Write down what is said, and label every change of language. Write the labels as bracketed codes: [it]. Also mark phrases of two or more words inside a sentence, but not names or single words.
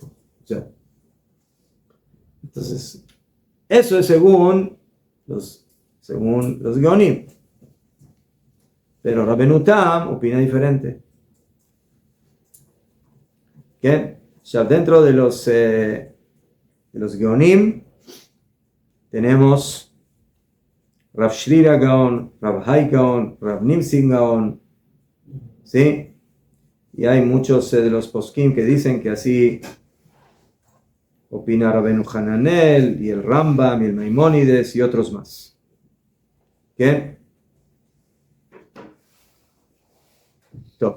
[es] O sea, entonces, eso es según los Geonim. Pero Rabbeinu Tam opina diferente. ¿Qué? Ya dentro de los Geonim tenemos Rav Shrira Gaon, Rav Hai Gaon, Rav Nimsin Gaon, ¿sí? Y hay muchos de los poskim que dicen que así opina Rabbeinu Hananel y el Rambam y el Maimónides y otros más. ¿Qué? Top.